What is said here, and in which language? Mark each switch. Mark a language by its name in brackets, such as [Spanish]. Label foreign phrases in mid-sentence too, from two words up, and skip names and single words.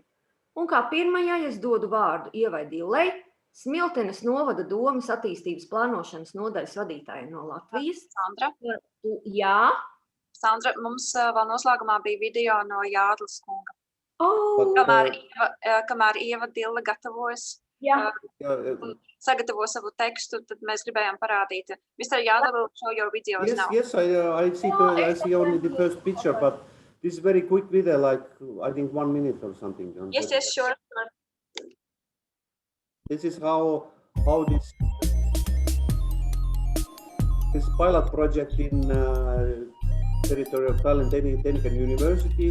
[Latvian] Un kā pirmajai es dodu vārdu Ievai Dillei, Smiltenes novada domas attīstības plānošanas nodaļas vadītājai no Latvijas. Sandra? Jā? Sandra, mums vēl noslēgumā bija video no Jādlas kunga. Kamēr Ieva Dille gatavojas. Sagatavo savu tekstu, tad mēs gribējām parādīt. [English] Mr. Yadav will show your videos now. Yes, I see only the first picture, but this is very quick video, like I think 1 minute or something. Yes, sure. This is how this pilot project in territory of Tallinn Technical University,